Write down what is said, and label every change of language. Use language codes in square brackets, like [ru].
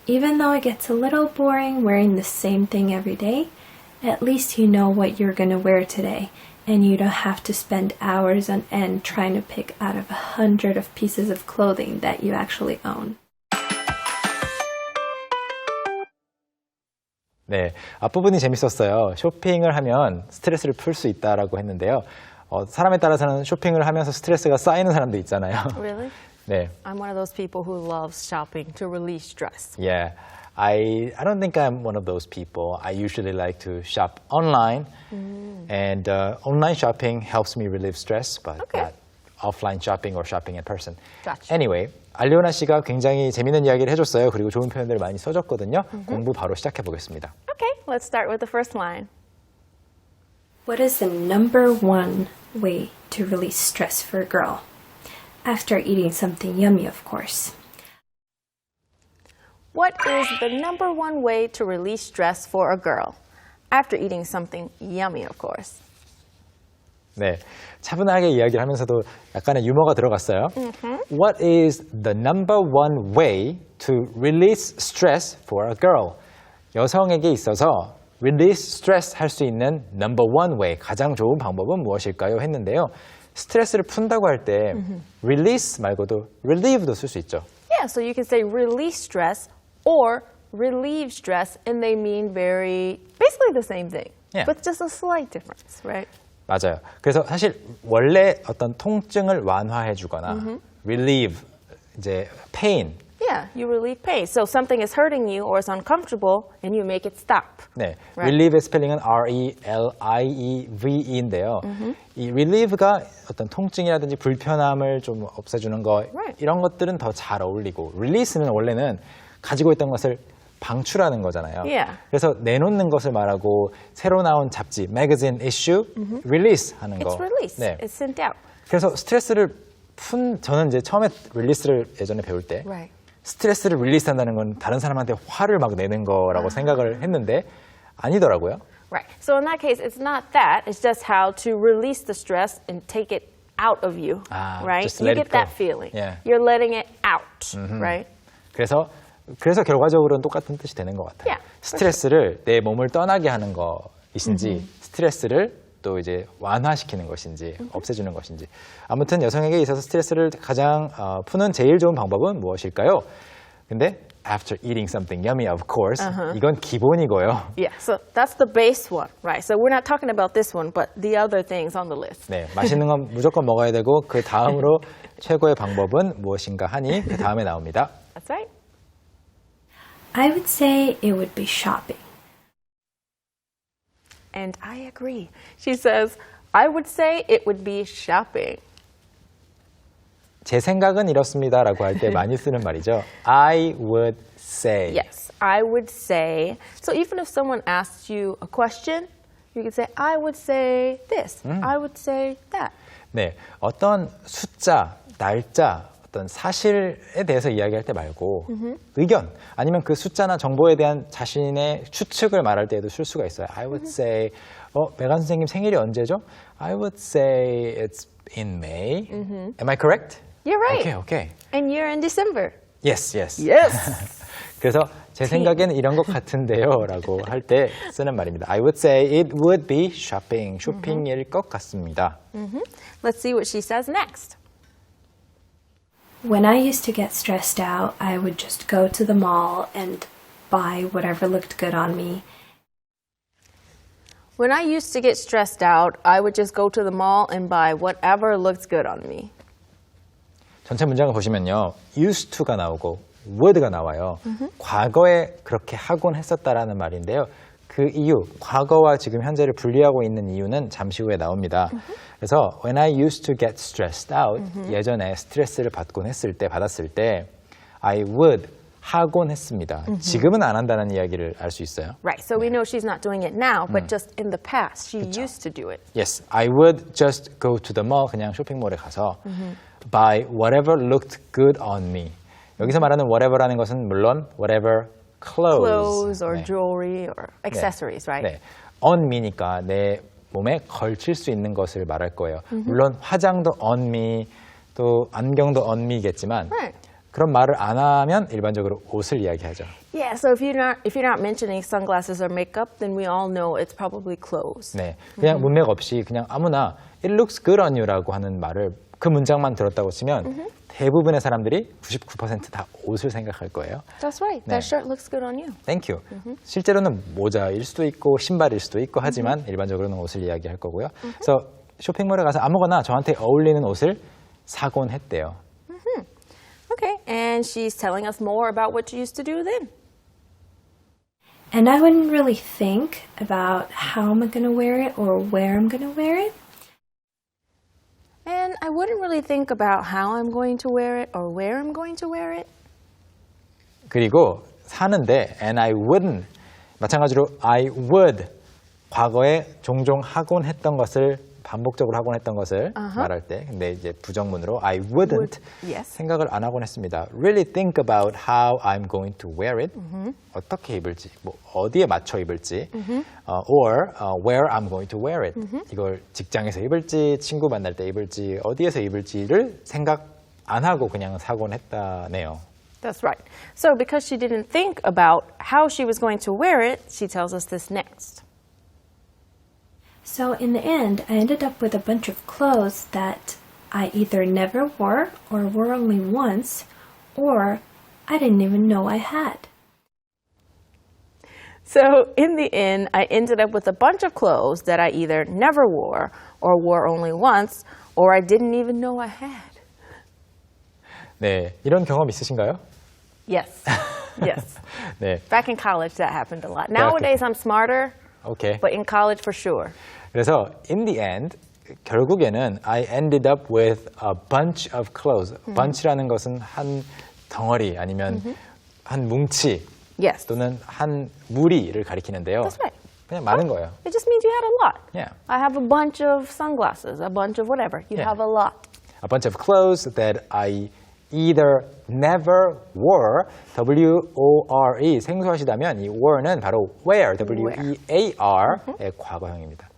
[en] Even though it gets a little boring wearing the same thing every day, at least you know what you're going to wear today, and you don't have to spend hours on end trying to pick out of 100 of pieces of clothing that you actually own. [ko] 네, 앞부분이 재밌었어요. 쇼핑을 하면 스트레스를 풀 수 있다라고 했는데요. 사람에 따라서는 쇼핑을 하면서 스트레스가 쌓이는 사람도 있잖아요. [en] Really? [ko] 네. [en] I'm one of those people who loves shopping to release stress. Yeah. I don't think I'm one of those people. I usually like to shop online, and online shopping helps me relieve stress, but not offline shopping or shopping in person. Gotcha. [ko] Anyway, 알리오나 씨가 굉장히 재밌는 이야기를 해줬어요. 그리고 좋은 표현들을 많이 써줬거든요. 공부 바로 시작해 보겠습니다. [en] Okay, let's start with the first line. What is the number one way to release stress for a girl? After eating something yummy, of course. What is the number one way to release stress for a girl? After eating something yummy, of course. [ko] 네, 차분하게 이야기를 하면서도 약간의 유머가 들어갔어요. [en] What is the number one way to release stress for a girl? [ko] 여성에게 있어서 release stress 할 수 있는 [en] number one way, [ko] 가장 좋은 방법은 무엇일까요? 했는데요. 스트레스를 푼다고 할 때 release 말고도 relieve도 쓸 수 있죠. [en] Yeah, so you can say release stress or relieve stress, and they mean basically the same thing, but just a slight difference, right? [ko] 맞아요. 그래서 사실 원래 어떤 통증을 완화해주거나 relieve, 이제 pain. [en] Yeah, you relieve pain. So something is hurting you or is uncomfortable, and you make it stop. [ko] 네, [en] Right. [ko] relieve의 스펠링은 R-E-L-I-E-V-E인데요. 이 relieve가 어떤 통증이라든지 불편함을 좀 없애주는 거 [en] Right. [ko] 이런 것들은 더 잘 어울리고 release는 원래는 가지고 있던 것을 방출하는 거잖아요. [en] Yeah. [ko] 그래서 내놓는 것을 말하고 새로 나온 잡지, [en] magazine issue, [ko] release 하는 거. [en] It's released. [ko] 네. [en] It's sent out. [ko] 그래서 스트레스를 저는 이제 처음에 release를 예전에 배울 때 [en] Right. [ko] 스트레스를 릴리스한다는 건 다른 사람한테 화를 막 내는 거라고 생각을 했는데 아니더라고요. [en] Right. So in that case, it's not that. It's just how to release the stress and take it out of you, right? just You let it get that feeling. Yeah. You're letting it out, right? [ko] 그래서 결과적으로는 똑같은 뜻이 되는 것 같아요. [en] Yeah, [ko] 스트레스를 내 몸을 떠나게 하는 것이신지 스트레스를 또 이제 완화시키는 것인지 없애주는 것인지 아무튼 여성에게 있어서 스트레스를 가장 푸는 제일 좋은 방법은 무엇일까요? 근데 [en] after eating something yummy, of course, [ko] 이건 기본이고요. [en] Yeah, so that's the base one, right? So we're not talking about this one, but the other things on the list. [ko] 네, 맛있는 건 무조건 먹어야 되고 그 다음으로 최고의 방법은 무엇인가 하니 그 다음에 나옵니다. [en] That's right. I would say it would be shopping. And I agree. She says, I would say it would be shopping. [ko] 제 생각은 이렇습니다라고 할 때 많이 쓰는 말이죠. [en] I would say. Yes, I would say. So even if someone asks you a question, you can say, I would say this. I would say that. [ko] 네, 어떤 숫자, 날짜, 어떤 사실에 대해서 이야기할 때 말고 의견 아니면 그 숫자나 정보에 대한 자신의 추측을 말할 때에도 쓸 수가 있어요. [en] I would say, [ko] 메간 선생님 생일이 언제죠? [en] I would say it's in May. Am I correct? You're right. Okay, okay. And you're in December. Yes, yes. Yes. [ko] 그래서 제 생각에는 이런 것 같은데요 라고 할 때 쓰는 말입니다. [en] I would say it would be shopping. [ko] 쇼핑일 것 같습니다. [en] Let's see what she says next. When I used to get stressed out, I would just go to the mall and buy whatever looked good on me. When I used to get stressed out, I would just go to the mall and buy whatever looked good on me. [ko] 전체 문장을 보시면요. used to가 나오고 would가 나와요. 과거에 그렇게 하곤 했었다라는 말인데요. 그 이유, 과거와 지금 현재를 분리하고 있는 이유는 잠시 후에 나옵니다. 그래서 [en] when I used to get stressed out, [ko] 예전에 스트레스를 받았을 때 [en] I would [ko] 하곤 했습니다. 지금은 안 한다는 이야기를 알 수 있어요. [en] Right, so we know she's not doing it now, but just in the past, she used to do it. Yes, I would just go to the mall, [ko] 그냥 쇼핑몰에 가서 [en] buy whatever looked good on me. [ko] 여기서 말하는 whatever라는 것은 물론 whatever [en] Clothes or [ko] 네. [en] jewelry or accessories, right? [ko] 네. on me니까 내 몸에 걸칠 수 있는 것을 말할 거예요. 물론 화장도 on me, 또 안경도 on me겠지만 [en] Right. [ko] 그런 말을 안 하면 일반적으로 옷을 이야기하죠. [en] Yeah, so if you're not mentioning sunglasses or makeup, then we all know it's probably clothes. [ko] 네, 그냥 문맥 없이 그냥 아무나 [en] it looks good on you [ko] 라고 하는 말을 그 문장만 들었다고 치면 대부분의 사람들이 99% 다 옷을 생각할 거예요. [en] That's right. [ko] 네. [en] That shirt looks good on you. Thank you. [ko] 실제로는 모자일 수도 있고 신발일 수도 있고 하지만 일반적으로는 옷을 이야기할 거고요. 그래서 쇼핑몰에 가서 아무거나 저한테 어울리는 옷을 사곤 했대요. [en] Okay, and she's telling us more about what she used to do then. And I wouldn't really think about how am I going to wear it or where I'm going to wear it. And I wouldn't really think about how I'm going to wear it or where I'm going to wear it. [ko] 그리고 사는데 [en] and I wouldn't [ko] 마찬가지로 [en] I would [ko] 과거에 종종 하곤 했던 것을 반복적으로 하곤 했던 것을 말할 때 근데 이제 부정문으로 [en] I wouldn't yes. [ko] 생각을 안 하곤 했습니다. [en] Really think about how I'm going to wear it. [ko] 어떻게 입을지, 뭐 어디에 맞춰 입을지, [en] or where I'm going to wear it. [ko] 이걸 직장에서 입을지, 친구 만날 때 입을지, 어디에서 입을지를 생각 안 하고 그냥 사곤 했다네요. [en] That's right. So because she didn't think about how she was going to wear it, she tells us this next. So in the end, I ended up with a bunch of clothes that I either never wore or wore only once, or I didn't even know I had. So in the end, I ended up with a bunch of clothes that I either never wore or wore only once, or I didn't even know I had. [ko] 네, 이런 경험 있으신가요? [en] Yes. Yes. [ko] 네, [en] Back in college, that happened a lot. Nowadays, I'm smarter, [ko] 오케이. [en] but in college, for sure. [ko] 그래서 [en] in the end [ko] 결국에는 [en] I ended up with a bunch of clothes. [ko] bunch라는 것은 한 덩어리 아니면 한 뭉치 [en] Yes. [ko] 또는 한 무리를 가리키는데요. [en] That's right. [ko] 그냥 많은 거예요. [en] It just means you had a lot. Yeah. I have a bunch of sunglasses, a bunch of whatever. You Yeah. have a lot. A bunch of clothes that I either never wore, W-O-R-E [ko] 생소하시다면 이 were는 바로 wear, W-E-A-R의 과거형입니다.